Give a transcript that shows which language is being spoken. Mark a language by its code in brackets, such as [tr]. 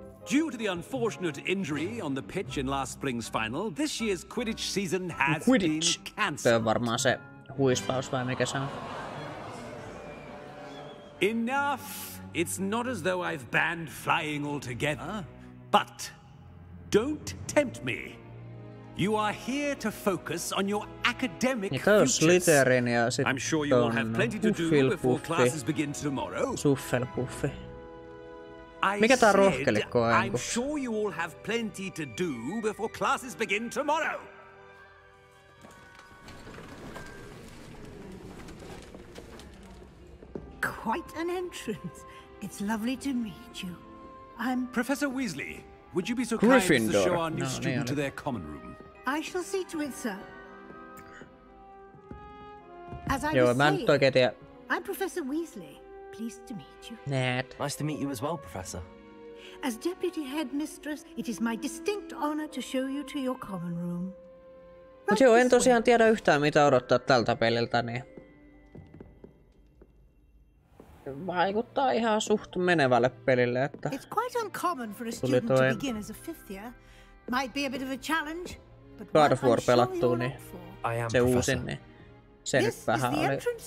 [en] Due to the unfortunate injury on the pitch in last spring's final, this year's Quidditch season has been cancelled. [fi] Se on varmaan se huispaus vai mikä se on. [en] Enough! It's not as though I've banned flying altogether, but don't tempt me. You are here to focus on your academic futures. I'm sure you will have plenty to do before classes begin tomorrow. [fi] Suffelpuffi. Mikä tää rohkelikko on? [en] I'm sure you all have plenty to do before classes begin tomorrow. Quite an entrance. It's lovely to meet you. I'm Professor Weasley. Would you be so kind as to show our new student to their common room? I shall see to it, sir. As I [fi] Joo, [en] was [fi] mä nyt oikein tiedä. [en] I'm Professor Weasley. Pleased to meet you. Nice to meet you as well, Professor. As Deputy Headmistress, it is my distinct honor to show you to your common room. [fi] Mut joo, en tosiaan tiedä yhtään mitä odottaa tältä peliltä, niin... Vaikuttaa ihan suht menevälle pelille, että... [en] It's quite uncommon for a student to begin as a fifth year. Might be a bit of a challenge, but [fi] God of War pelattuu, niin se uusin, niin se nyt vähän oli...